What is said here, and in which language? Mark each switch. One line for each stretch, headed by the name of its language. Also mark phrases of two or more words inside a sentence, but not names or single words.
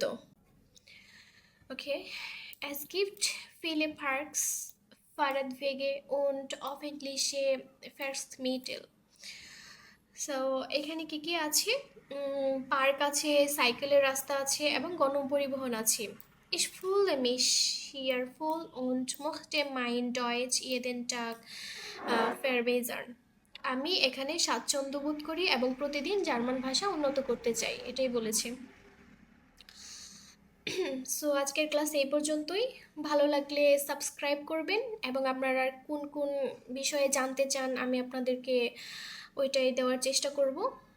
Bangla: ওকে,
German: es gibt viele Parks, Fahrradwege und öffentliche Verkehrsmittel.
Bangla: সো এখানে কি কি আছে? পার্ক আছে, সাইকেলের রাস্তা আছে এবং গণপরিবহন আছে।
German: Ich fühle mich hier wohl und möchte mein Deutsch jeden Tag verbessern.
Bangla: আমি এখানে স্বাচ্ছন্দ্য বোধ করি এবং প্রতিদিন জার্মান ভাষা উন্নত করতে চাই, এটাই বলেছি। সো আজকের ক্লাস এই পর্যন্তই। ভালো লাগলে সাবস্ক্রাইব করবেন এবং আপনারা কোন কোন বিষয়ে জানতে চান আমি আপনাদেরকে ওইটাই দেওয়ার চেষ্টা করব।